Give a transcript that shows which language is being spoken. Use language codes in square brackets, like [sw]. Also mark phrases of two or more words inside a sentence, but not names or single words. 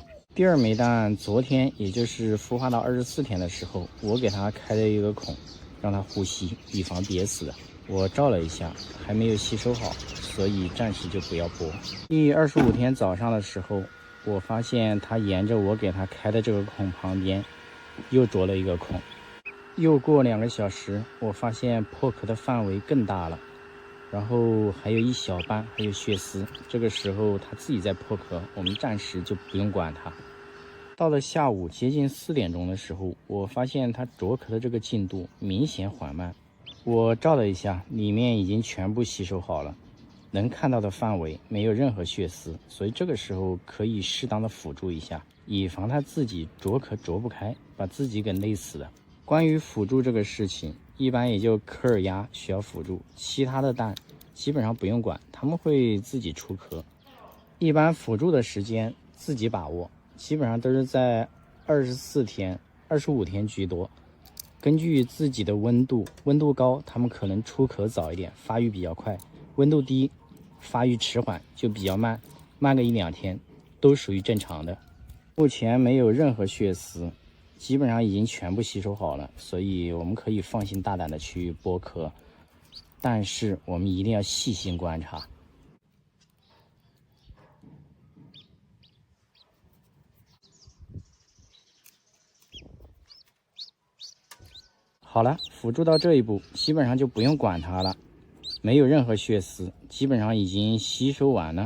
[zh] 第二枚蛋昨天，也就是孵化到24天的时候，我給它開了一個孔，讓它呼吸，以防憋死的。我照了一下，還沒有吸收好，所以暫時就不要播。第25天早上的時候，我發現它沿着我給它開的這個孔旁邊又啄了一個孔。又過2個小時，我發現破殼的範圍更大了，然後還有一小半還有血絲。這個時候它自己在破殼，我們暫時就不用管它。到了下午接近4點鐘的時候，我發現它着殼的這個進度明顯緩慢。我照了一下，裡面已經全部吸收好了，能看到的範圍没有任何血絲，所以這個時候可以適當的輔助一下，以防它自己着殼着不開，把自己給累死了。關於輔助這個事情，一般也就科爾鴨需要輔助，其他的蛋基本上不用管，它们会自己出殼。一般輔助的时间自己把握，基本上都是在24天、25天居多。根据自己的温度，温度高，它们可能出壳早一点，发育比较快；温度低，发育遲緩，就比較慢，慢個1-2天，都屬於正常的。目前沒有任何血絲，基本上已經全部吸收好了，所以我們可以放心大膽的去剝殼，但是我們一定要細心觀察。好了，輔助到這一步，基本上就不用管它了，沒有任何血絲，基本上已經吸收完了。